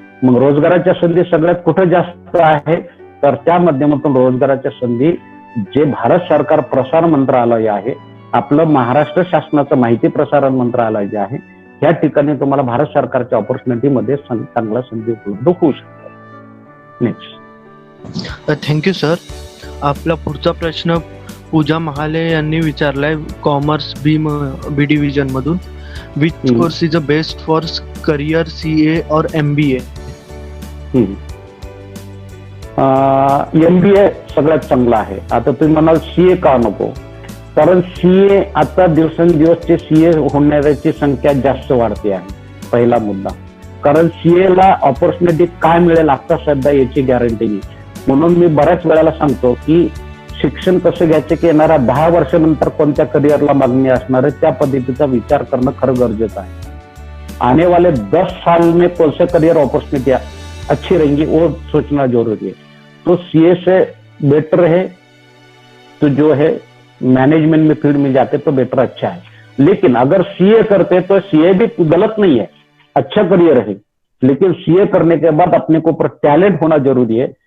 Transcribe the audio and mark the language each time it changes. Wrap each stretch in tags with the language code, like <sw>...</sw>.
<mr>मग रोजगाराच्या संधी सगळ्यात कुठे जास्त आहे तर त्या माध्यमातून रोजगाराच्या संधी जे भारत सरकार प्रसार मंत्रालय आहे, आपलं महाराष्ट्र शासनाचं माहिती प्रसारण मंत्रालय जे आहे, या ठिकाणी तुम्हाला भारत सरकारच्या ऑपॉर्च्युनिटीमध्ये चांगल्या संधी उपलब्ध होऊ शकतात. नेक्स्ट. Thank you sir. आपला पुढचा प्रश्न पूजा महाले यांनी विचारलाय कॉमर्स बी डिव्हिजन मधून.</mr> <en>Which course is a best for career CA और MBA?</en> <mr>MBA सगळ्यात चांगला आहे. आता तुम्ही म्हणाल CA का नको, कारण CA आता दिवसेंदिवसचे CA होण्याची संख्या जास्त वाढते आहे. पहिला मुद्दा, कारण CA ला ऑपॉर्च्युनिटी काय मिळेल आता सध्या याची गॅरंटी नाही. म्हणून मी बऱ्याच वेळेला सांगतो की शिक्षण कसं घ्यायचं की येणाऱ्या 10 वर्षानंतर कोणत्या करिअरला मागणी असणार आहे त्या पद्धतीचा विचार करणं खरं गरजेचं आहे.</mr> <hi>आने वाले 10 साल में कौन से करियर अपॉर्चुनिटी अच्छी रहेंगी वो सोचना जरूरी है. तो CA से बेटर है तो जो है मैनेजमेंट में फील्ड में जाते तो बेटर अच्छा है. लेकिन अगर CA करते तो CA भी गलत नहीं है, अच्छा करियर है, लेकिन CA करने के बाद अपने को ऊपर टैलेंट होना जरूरी है.</hi>